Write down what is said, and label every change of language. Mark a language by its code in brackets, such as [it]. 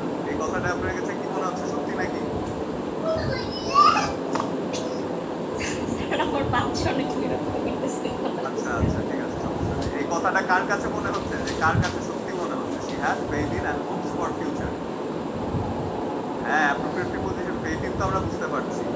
[bn] এই কথাটা আপনার কাছে কি মনে হচ্ছে, সত্যি নাকি? আমার বাচ্চা অনেক বিরক্ত করতেছে আচ্ছা আচ্ছা, ঠিক আছে, সমস্যা নেই। এই কথাটা কার কাছে মনে হচ্ছে, যে কার কাছে সত্যি মনে হচ্ছে? [en] She had faith in and hopes for future. [bn] হ্যাঁ, [en] appropriate preposition faith in [bn] তো আমরা বুঝতে পারছি।